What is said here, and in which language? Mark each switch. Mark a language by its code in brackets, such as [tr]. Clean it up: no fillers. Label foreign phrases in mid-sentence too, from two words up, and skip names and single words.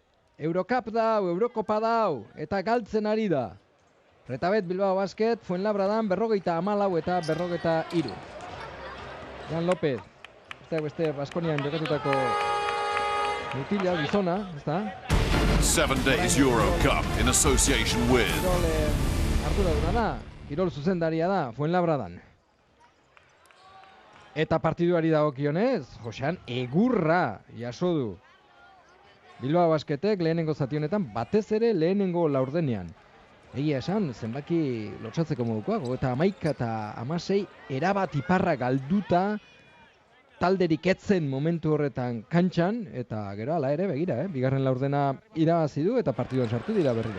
[eu] Eurocup dau, Eurokopa dau, eta galtzen ari da. Retabet Bilbao Basket, Fuenlabradan 54 eta 53. Jan López, beste Baskonian jokatutako mutila, gizona, ez da? [en] 7 days Eurocup in association with [eu] Arduraduna da, kirol zuzendaria da, Fuenlabradan. Eta partiduari dagokionez, Josean egurra jaso du. Bilbao Basketek lehenengo zati honetan batez ere lehenengo laurdenean. Egia esan, zenbaki lotsatzeko modukoago, eta 11 eta 16 erabat iparra galduta talderik etzen momentu horretan kantxan, eta gero ala ere begira, bigarren laurdena irabazi du eta partiduan sartu dira berriro.